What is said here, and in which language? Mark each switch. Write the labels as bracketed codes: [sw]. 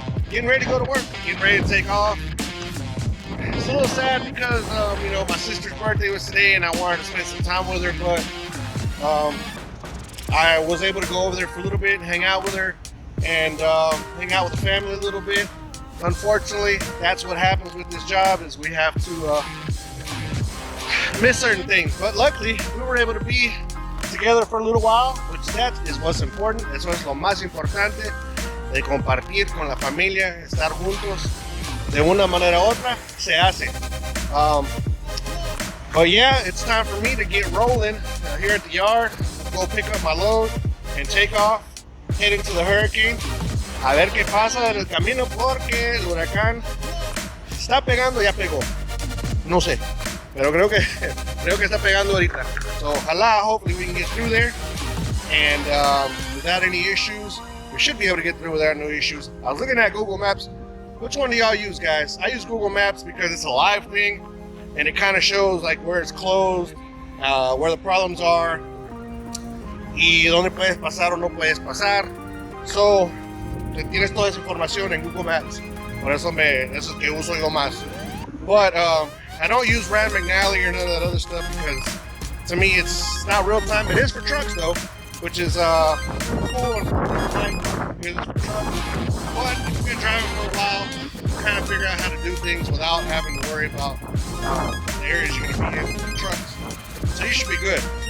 [en] Getting ready to go to work, getting ready to take off. It's a little sad because, my sister's birthday was today and I wanted to spend some time with her, but I was able to go over there for a little bit and hang out with her and hang out with the family a little bit. Unfortunately, that's what happens with this job, is we have to miss certain things. But luckily, we were able to be together for a little while, which that is what's important. [es] Eso es lo más importante, de compartir con la familia, estar juntos. De una manera u otra, se hace. [en] But yeah, it's time for me to get rolling here at the yard, go pick up my load and take off, heading to the hurricane. [es] A ver qué pasa en el camino, porque el huracán está pegando, ya pegó. No sé, pero creo que está pegando ahorita. [en] So ojalá, hopefully we can get through there and without any issues. We should be able to get through without no issues. I was looking at Google Maps. Which one do y'all use, guys? I use Google Maps because it's a live thing and it kind of shows like where it's closed, where the problems are, [es] y dónde puedes pasar [en] o no puedes pasar. [es] So tienes toda esa información en Google Maps. Por eso es que uso yo más. [en] But I don't use Rand McNally or none of that other stuff because to me it's not real time. It is for trucks though, which is cool and it's for trucks. But if you've been driving for a while, kind of figure out how to do things without having to worry about the areas you're going to be in with the trucks. So you should be good.